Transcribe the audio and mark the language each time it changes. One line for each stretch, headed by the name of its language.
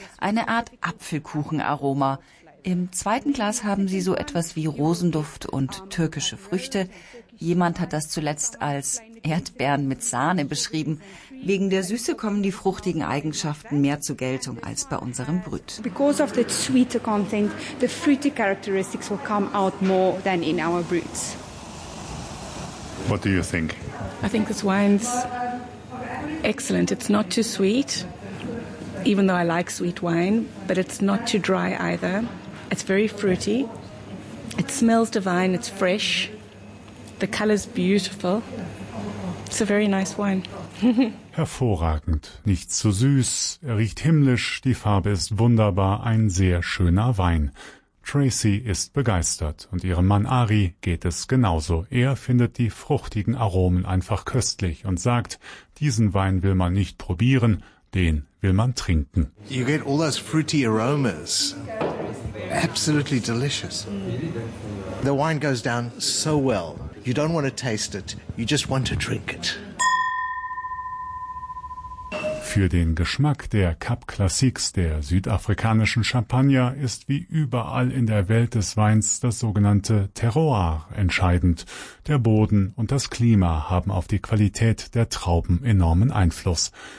German: Eine Art Apfelkuchen-Aroma. Im zweiten Glas haben sie so etwas wie Rosenduft und türkische Früchte. Jemand hat das zuletzt als Erdbeeren mit Sahne beschrieben. Wegen der Süße kommen die fruchtigen Eigenschaften mehr zur Geltung als bei unserem Brut.
English: Because of the sweeter content, the fruity characteristics will come out more than in our Bruts. What do you think? I think this wine's excellent. It's not too sweet, even though I like sweet wine, but it's not too dry either. It's very fruity. It smells divine. It's fresh. The color's beautiful. It's a very nice wine.
German: Hervorragend. Nicht zu süß. Er riecht himmlisch. Die Farbe ist wunderbar. Ein sehr schöner Wein. Tracy ist begeistert und ihrem Mann Ari geht es genauso. Er findet die fruchtigen Aromen einfach köstlich und sagt, diesen Wein will man nicht probieren, den will man trinken.
English: You get all those fruity aromas. Absolutely delicious. The wine goes down so well. You don't want to taste it, you just want to drink it.
German: Für den Geschmack der Cap Classiques, der südafrikanischen Champagner, ist wie überall in der Welt des Weins das sogenannte Terroir entscheidend. Der Boden und das Klima haben auf die Qualität der Trauben enormen Einfluss.